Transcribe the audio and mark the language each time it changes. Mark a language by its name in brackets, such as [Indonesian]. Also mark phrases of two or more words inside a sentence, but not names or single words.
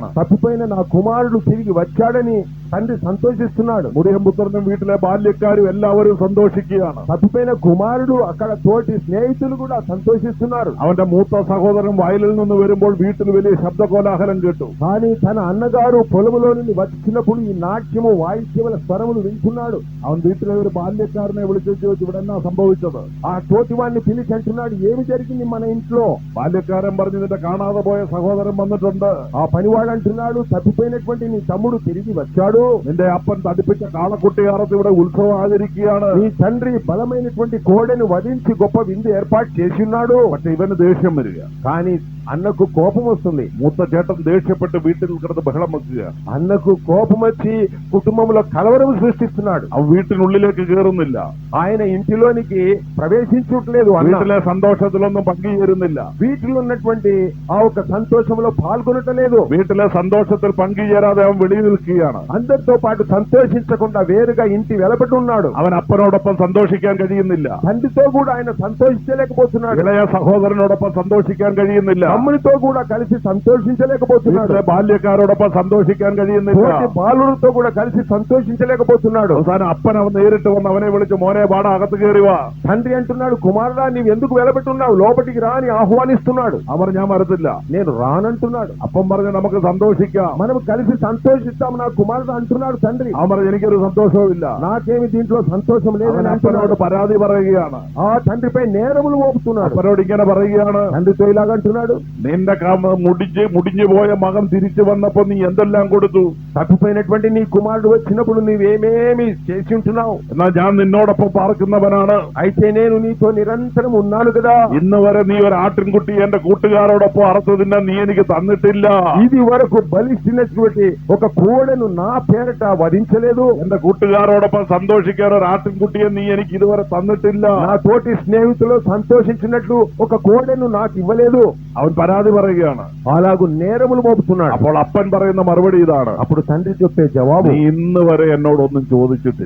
[Telugu] తప్పిపోయిన నా కుమారుడు తిరిగి వచ్చాడని తండ్రి సంతోషిస్తున్నాడు. [Malayalam] മുടിയൻ പുത്രനും വീട്ടിലെ ബാല്യക്കാരും എല്ലാവരും സന്തോഷിക്കുകയാണ്. [Telugu] తప్పిపోయిన కుమారుడు అక్కడ తోటి స్నేహితులు కూడా సంతోషిస్తున్నారు. [Malayalam] അവന്റെ മൂത്ത സഹോദരൻ വയലിൽ നിന്ന് വരുമ്പോൾ വീട്ടിൽ വലിയ ശബ്ദകോലാഹലം കേട്ടു. [Telugu] కానీ తన అన్నగారు పొలములో నుండి వచ్చినప్పుడు ఈ నాట్యము వాయిద్యముల స్వరములు వింటున్నాడు. [Malayalam] അവൻ വീട്ടിലെ ഒരു ബാല്യക്കാരനെ വിളിച്ചു ചോദിച്ചു, ഇവിടെ എന്നാ സംഭവിച്ചത്? [Telugu] ఆ తోటి వాడిని పిలిచి అంటున్నాడు, ఏమి జరిగింది మన ఇంట్లో? [Malayalam] ബാല്യക്കാരൻ പറഞ്ഞു, നിന്റെ കാണാതെ പോയ സഹോദരൻ വന്നിട്ടുണ്ട്. [Telugu] ఆ పనివాడు అంటున్నాడు, తప్పిపోయినటువంటి నీ తమ్ముడు తిరిగి వచ్చాడు. [Malayalam] നിന്റെ അപ്പൻ തടിപ്പിച്ച കാളക്കുട്ടിയാറത്ത് ഇവിടെ ഉത്സവം ആചരിക്കുകയാണ്. [Telugu] నీ తండ్రి బలమైనటువంటి కోడెను వధించి గొప్ప విందు ఏర్పాటు చేసి ఉన్నాడు. [Malayalam] പക്ഷെ ഇവന് ദേഷ്യം വരിക. [Telugu] కానీ అన్నకు కోపం వస్తుంది. [Malayalam] മൂത്ത ചേട്ടൻ ദേഷ്യപ്പെട്ട് വീട്ടിൽ കിടന്ന് ബഹളം വെക്കുക. [Telugu] అన్నకు కోపం వచ్చి కుటుంబంలో కలవరం సృష్టిస్తున్నాడు. [Malayalam] അവൻ വീട്ടിനുള്ളിലേക്ക് കയറുന്നില്ല. [Telugu] ఆయన ఇంటిలోనికి ప్రవేశించట్లేదు. [Malayalam] വീട്ടിലെ സന്തോഷത്തിലൊന്നും പങ്കുചേരുന്നില്ല. [Telugu] వీటిలో ఉన్నటువంటి ఆ ఒక సంతోషంలో పాల్గొనట్లేదు. [Malayalam] വീട്ടിലെ സന്തോഷത്തിൽ പങ്കുചേരാതെ അവൻ വെളിയിൽ നിൽക്കുകയാണ്. [Telugu] అందరితో పాటు సంతోషించకుండా వేరుగా ఇంటి వెలబడి ఉన్నాడు. [Malayalam] അവൻ അപ്പനോടൊപ്പം സന്തോഷിക്കാൻ കഴിയുന്നില്ല. [Telugu] తండ్రితో కూడా ఆయన సంతోషించలేకపోతున్నాడు. [Malayalam] ഇളയ സഹോദരനോടൊപ്പം സന്തോഷിക്കാൻ കഴിയുന്നില്ല. [Telugu] తమ్మునితో కూడా కలిసి సంతోషించలేకపోతున్నాడు. [Malayalam] വീട്ടിലെ ബാല്യക്കാരോടൊപ്പം സന്തോഷിക്കാൻ കഴിയുന്നില്ല. [Telugu] బాలులతో కూడా కలిసి సంతోషించలేకపోతున్నాడు. [Malayalam] അവസാനം അപ്പൻ അവൻ നേരിട്ട് വന്ന് അവനെ വിളിച്ച്, മോനെ പാടാ അകത്ത് കയറി വാ. [Telugu] తండ్రి అంటున్నాడు, కుమారుడా నీవు ఎందుకు వెలబెట్టున్నావు, లోపటికి రా అని ఆహ్వానిస్తున్నాడు. [Malayalam] അവർ ഞാൻ വരത്തില്ല, [Telugu] నేను రానంటున్నాడు. [Malayalam] അപ്പം പറഞ്ഞ് നമുക്ക് സന്തോഷിക്കാം. [Telugu] మనం కలిసి సంతోషిస్తాం, నా కుమారుడు అంటున్నాడు తండ్రి. [Malayalam] അവൻ പറഞ്ഞു എനിക്കൊരു സന്തോഷവുമില്ല. [Telugu] నాకేమి దీంట్లో సంతోషం [Malayalam] അവൻ [Telugu] లేదని [Malayalam] അപ്പനോട് [Telugu] అంటున్నాడు. [Malayalam] പരാതി പറയുകയാണ്. [Telugu] ఆ తండ్రిపై నేరములు మోపుతున్నాడు. [Malayalam] അപ്പനോട് ഇങ്ങനെ പറയുകയാണ്, [Telugu] తండ్రితో ఇలాగంటున్నాడు, [Malayalam] നിന്റെ മുടിഞ്ഞു പോയ മകൻ തിരിച്ചു വന്നപ്പോ നീ എന്തെല്ലാം കൊടുത്തു? [Telugu] తప్పిపోయినటువంటి నీ కుమారుడు వచ్చినప్పుడు నీవేమేమి చేసి ఉంటున్నావు? [Malayalam] എന്നാൽ ഞാൻ നിന്നോടൊപ്പം പാർക്കുന്നവനാണ്. [Telugu] అయితే నేను నీతో నిరంతరం ఉన్నాను కదా. [Malayalam] ഇന്ന് വരെ നീ ഒരു ആട്ടിൻകുട്ടി എന്റെ കൂട്ടുകാരോടൊപ്പം അറുത്തു തിന്നാൻ നീ എനിക്ക് തന്നിട്ടില്ല. [Telugu] ఇది వరకు బలిచ్చినటువంటి ఒక కోడెను నా పేరట వధించలేదు. [Malayalam] എന്റെ കൂട്ടുകാരോടൊപ്പം സന്തോഷിക്കാൻ ഒരു ആട്ടിൻകുട്ടിയെ നീ എനിക്ക് ഇതുവരെ തന്നിട്ടില്ല. [Telugu] నా తోటి స్నేహితులు సంతోషించినట్లు ఒక కోడెను నాకు ఇవ్వలేదు. [Malayalam] അവൻ പരാതി പറയുകയാണ്. [Telugu] అలాగూ నేరములు మోపుతున్నాడు. [Malayalam] അപ്പോൾ അപ്പൻ പറയുന്ന മറുപടി ഇതാണ്, [Telugu] అప్పుడు తండ్రి చెప్పే జవాబు, [Malayalam] നീ ഇന്ന് വരെ എന്നോടൊന്നും ചോദിച്ചിട്ടില്ല.